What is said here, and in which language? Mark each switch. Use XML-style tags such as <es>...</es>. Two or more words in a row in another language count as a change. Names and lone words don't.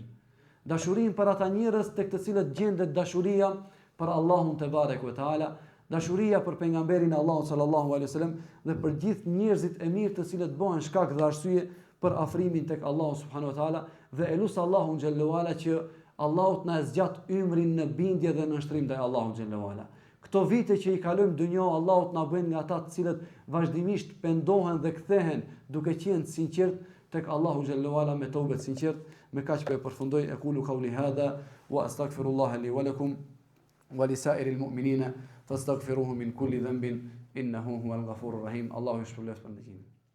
<sq>Dashurinë për ata njerëz tek të cilët gjendet dashuria për Allahun</sq> <ar>تبارك وتعالى,</ar> <sq>dashuria për pejgamberin Allahut</sq> <ar>صلى الله عليه وسلم</ar> <sq>dhe për gjithë njerëzit e mirë të cilët bëhen shkak dhe arsye për afrimin tek Allahu</sq> <ar>سبحانه وتعالى,</ar> <sq>dhe elus Allahun</sq> <ar>جل وعلا</ar> <sq>që Allahut na zgjat ymrin në bindje dhe në shtrim ndaj Allahut</sq> <ar>جل وعلا.</ar> <sq>Këto vite që i kalojmë dunjë, Allahut na bën nga ata të cilët vazhdimisht pendohen dhe kthehen duke qenë të sinqert tek Allahu</sq> <ar>جل وعلا</ar> <sq>me tobe të sinqert. Me kaq po e përfundoj,</sq> <ar>أقول قولي هذا وأستغفر الله لي ولكم ولسائر المؤمنين فاستغفروه من كل ذنب إنه هو الغفور الرحيم. الله يشكر لكم.</ar>